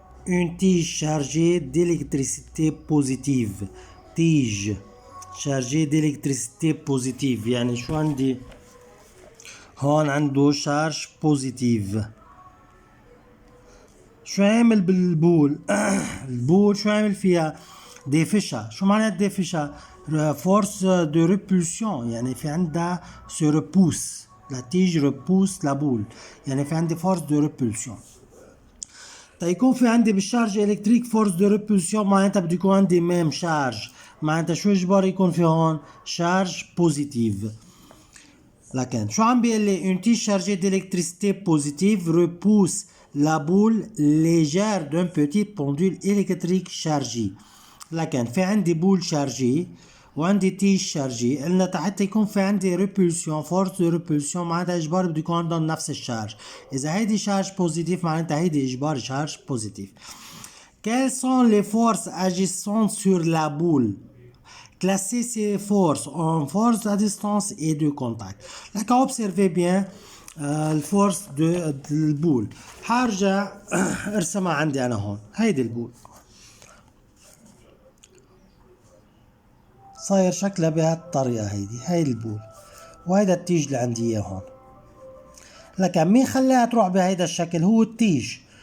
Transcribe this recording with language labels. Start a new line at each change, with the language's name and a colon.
French: Une tige chargée d'électricité positive. Tige chargée d'électricité positive.
Arabic: يعني شو عندي؟ هون عنده شارج بوزيتيف. شو عامل بالبول؟ البول شو عامل فيها؟ دافشة. شو معنى دافشة؟
French: فورس دو ريبولسيون،
Arabic: يعني في عندها سو ريبوس. لا تيج ريبوس لا بول، يعني في عندي
French: فورس دو ريبولسيون.
Arabic: تيكون في عندي بالشارج الكتريك
French: فورس دو ريبولسيون،
Arabic: معناتها بده يكون عندي ميم شارج، معناتها شو اجباري يكون في هون؟ شارج بوزيتيف. لكن شو عم بيقول لي؟
French: une tige chargée d'électricité positive repousse la boule légère d'un petit pendule électrique chargé.
Arabic: لكن في عندي بول شارجي وعندي تيج شارجي، قلنا حتى يكون في عندي
French: ريبولسيون فورس دو ريبولسيون
Arabic: معناتها اجباري بده يكون عندهم نفس الشارج. اذا هيدي شارج بوزيتيف معناتها هيدي اجباري شارج بوزيتيف.
French: Quelles sont les forces agissant sur la boule? Classer ces forces en force à distance et de contact. Là, observez bien الفورس de البول.
Arabic: حارجع ارسمها عندي انا هون. هيدي البول صاير شكلها بهالطريقة. هيدي البول، وهيدا التيج اللي عندي اياه هون. لكن مين خلاها تروح بهيدا الشكل؟ هو التيج.